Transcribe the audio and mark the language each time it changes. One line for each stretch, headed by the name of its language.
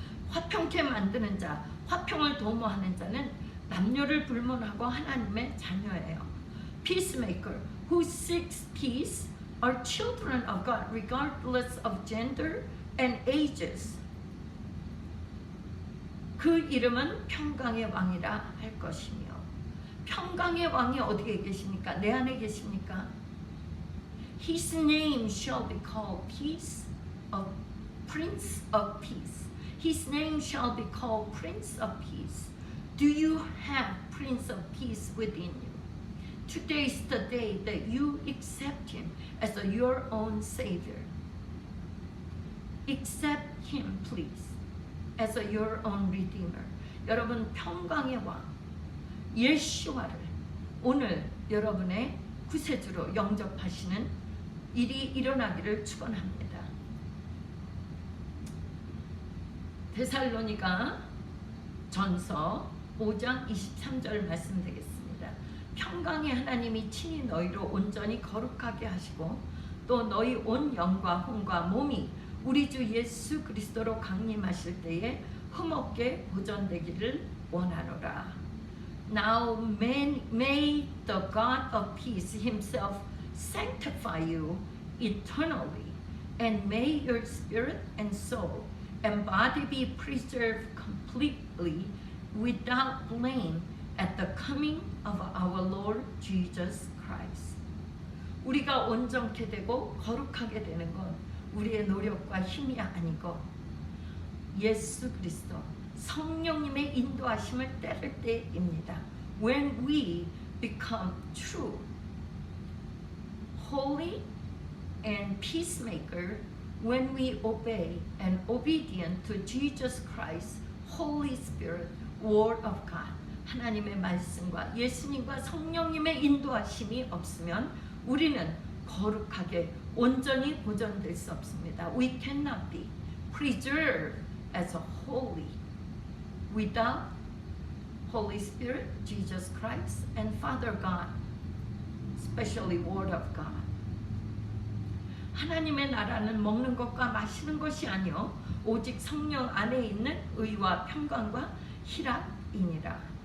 Korean: 화평케 만드는 자, 화평을 도모하는 자는 남녀를 불문하고 하나님의 자녀예요.
English: Peacemaker who seeks peace are children of God regardless of gender and ages.
Korean: 그 이름은 평강의 왕이라 할 것이며, 평강의 왕이 어디에 계십니까? 내 안에 계십니까?
English: His name shall be called Peace of Prince of Peace. His name shall be called Prince of Peace. Do you have Prince of Peace within you? Today is the day that you accept Him as your own Savior. Accept Him, please, as your own Redeemer.
Korean: 여러분, 평강의 왕 예수와를 오늘 여러분의 구세주로 영접하시는 일이 일어나기를 축원합니다. 데살로니가 전서 5장 23절 말씀 되겠습니다. 평강의 하나님이 친히 너희로 온전히 거룩하게 하시고 또 너희 온 영과 혼과 몸이 우리 주 예수 그리스도로 강림하실 때에 흠없게 보존되기를 원하노라.
English: Now may the God of peace himself sanctify you eternally, and may your spirit and soul and body be preserved completely without blame at the coming of our Lord Jesus Christ.
Korean: 우리가 온전케 되고 거룩하게 되는 건 우리의 노력과 힘이 아니고 예수 그리스도 성령님의 인도하심을 따를 때입니다.
English: When we become true, holy and peacemaker, when we obey and obedient to Jesus Christ, Holy Spirit, Word of God,
Korean: 하나님의 말씀과 예수님과 성령님의 인도하심이 없으면 우리는 거룩하게 온전히 보존될 수 없습니다.
English: We cannot be preserved as a holy without Holy Spirit, Jesus Christ, and Father God, especially Word of God.
Korean: 하나님의 나라는 먹는 것과 마시는 것이 아니요 오직 성령 안에 있는 의와 평강과 희락이니라.